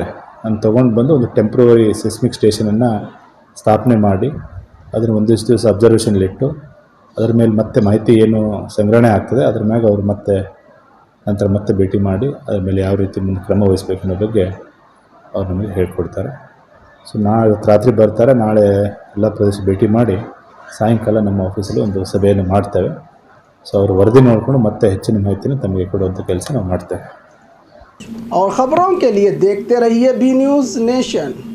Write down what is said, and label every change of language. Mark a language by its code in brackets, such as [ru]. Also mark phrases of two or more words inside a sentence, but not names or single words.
[kn] ಅದನ್ನು ತೊಗೊಂಡು ಬಂದು ಒಂದು [en] temporary seismic [kn] ಸ್ಟೇಷನನ್ನು ಸ್ಥಾಪನೆ ಮಾಡಿ ಅದನ್ನು ಒಂದಿಷ್ಟು ದಿವಸ ಅಬ್ಸರ್ವೇಷನ್ಲಿಟ್ಟು ಅದರ ಮೇಲೆ ಮತ್ತೆ ಮಾಹಿತಿ ಏನು ಸಂಗ್ರಹಣೆ ಆಗ್ತದೆ ಅದ್ರ ಮ್ಯಾಗ ಅವರು ಮತ್ತೆ ಭೇಟಿ ಮಾಡಿ ಅದ್ರ ಮೇಲೆ ಯಾವ ರೀತಿ ಮುಂದೆ ಕ್ರಮ ವಹಿಸಬೇಕು ಅನ್ನೋ ಬಗ್ಗೆ ಅವ್ರು ನಮಗೆ ಹೇಳ್ಕೊಡ್ತಾರೆ. ಸೊ ಇವತ್ತು ರಾತ್ರಿ ಬರ್ತಾರೆ. ನಾಳೆ ಎಲ್ಲ ಪ್ರದೇಶ ಭೇಟಿ ಮಾಡಿ ಸಾಯಂಕಾಲ ನಮ್ಮ ಆಫೀಸಲ್ಲಿ ಒಂದು ಸಭೆಯನ್ನು ಮಾಡ್ತೇವೆ. ಸೊ ಅವರು ವರದಿ ನೋಡಿಕೊಂಡು ಮತ್ತೆ ಹೆಚ್ಚಿನ ಮಾಹಿತಿನ ತಮಗೆ ಕೊಡುವಂಥ ಕೆಲಸ ನಾವು ಮಾಡ್ತೇವೆ. [hi] और खबरों के लिए देखते रहिए बी न्यूज़ नेशन।